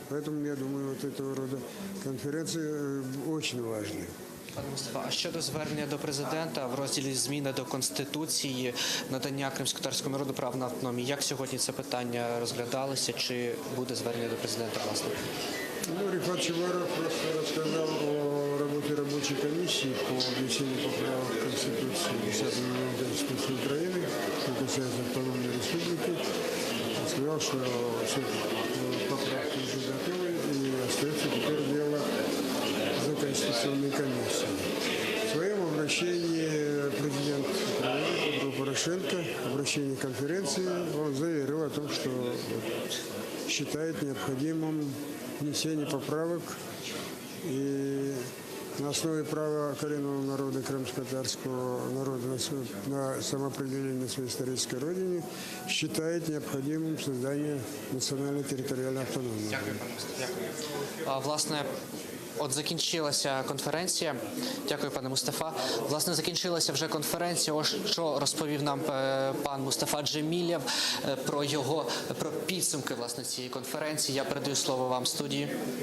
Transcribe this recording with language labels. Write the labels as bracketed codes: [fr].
[ru] Поэтому, я думаю, вот этого рода конференции очень важны. [uk] Пане Мустафа, а щодо звернення до президента в розділі «Зміни до Конституції», надання кримськотатарському народу прав на автономію, як сьогодні це питання розглядалося, чи буде звернення до президента, власне? [ru] Ну, Рифат Чубаров просто рассказал о работе рабочей комиссии по внесению поправок в Конституцию 10-го года Конституции Украины, что касается автономной республики. Он сказал, что все поправки уже готовы, и остается теперь дело за Конституционной комиссией. В своем обращении президент Украины Петро Порошенко, обращении конференции, он заявил о том, что считает необходимым внесение поправок и на основе права коренного народа, крымско-татарского народа на самоопределение на своей исторической родине, считает необходимым создание национально-территориальной автономии. [uk] Власне, от закінчилася конференція. Дякую, пане Мустафа. Власне, закінчилася вже конференція. Ось що розповів нам пан Мустафа Джемілєв про підсумки власне цієї конференції. Я передаю слово вам в студії.